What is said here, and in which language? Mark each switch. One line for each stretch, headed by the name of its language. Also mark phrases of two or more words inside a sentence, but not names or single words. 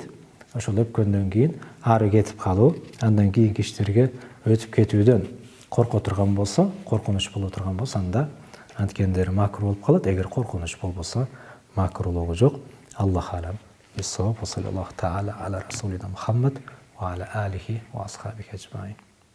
Kyrgyz: Ошол өпкөндөн кийин ары кетип калуу, андан кийинки иштерге өтүп кетүүдөн корко турган болсо, коркунуч боло турган болсо, анда анткендери макруh болуп калат. Эгер коркунуч болбосо, макруhlугу жок.
Arabic: الله أعلم. بالصواب. صلى الله تعالى على رسولنا محمد وعلى آله وأصحابه أجمعين.